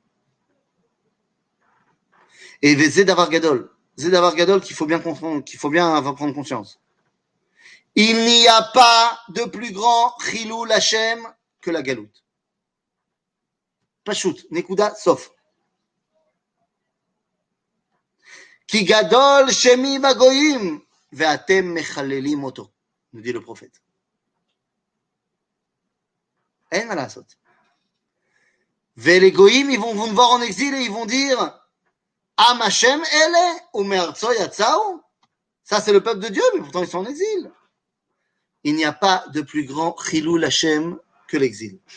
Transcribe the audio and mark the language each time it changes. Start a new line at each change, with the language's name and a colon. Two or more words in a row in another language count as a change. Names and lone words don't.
French: Et c'est
Hebrew: דבר גדול
French: qu'il faut bien comprendre, qu'il faut bien prendre conscience. Il n'y a pas de plus grand
Hebrew: חילול השם
French: que la Galout.
Hebrew: פשוט, נקודה, sauf. כי גדול שמי בגוים ואתם מחללים אותו,
French: nous dit le prophète.
Hebrew: אין מה לעשות.
French: Les goyim, ils vont nous voir en exil et ils vont dire
Hebrew: עם השם אלה ומארצו יצאו.
French: Ça c'est le peuple de Dieu, mais pourtant ils sont en exil. Il n'y a pas de plus grand
Hebrew: חילול השם
French: que l'exil.